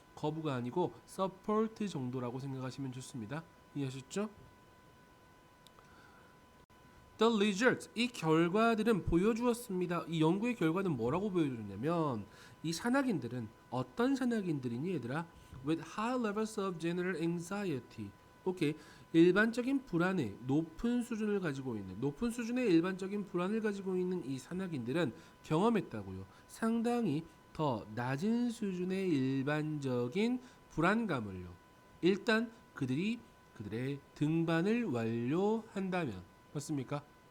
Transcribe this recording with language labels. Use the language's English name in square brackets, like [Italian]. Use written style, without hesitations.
[Korean] 거부가 아니고 support 정도라고 생각하시면 좋습니다. 이해하셨죠? [English] The results, [Korean] 이 결과들은 보여주었습니다. 이 연구의 결과는 뭐라고 보여주냐면 이 산악인들은 어떤 산악인들이니 얘들아? [English] With high levels of general anxiety. [Korean] 오케이. 일반적인 불안에 높은 수준을 가지고 있는 높은 수준의 일반적인 불안을 가지고 있는 이 산악인들은 경험했다고요. 상당히 더 낮은 수준의 일반적인 불안감을요. 일단 그들의 등반을 완료한다면 맞습니까?